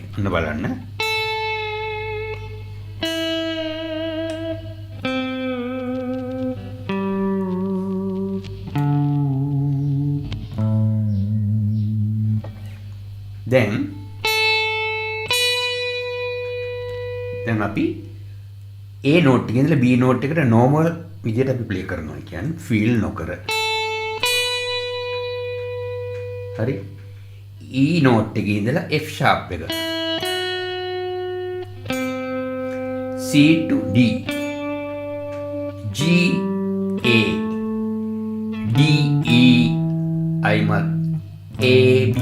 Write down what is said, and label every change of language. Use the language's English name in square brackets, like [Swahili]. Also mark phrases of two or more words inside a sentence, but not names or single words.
[Sinhala] ඔන්න බලන්න. දැන් අපි [English] A note [Sinhala] එකේ ඉඳලා [English] B note [Sinhala] එකට normal විදියට අපි play කරනවා. කියන්නේ feel නොකර. හරි. [English] E note [Sinhala] එකේ ඉඳලා [English] F sharp [Sinhala] එක. [English] C to D. G A D E I mat A B.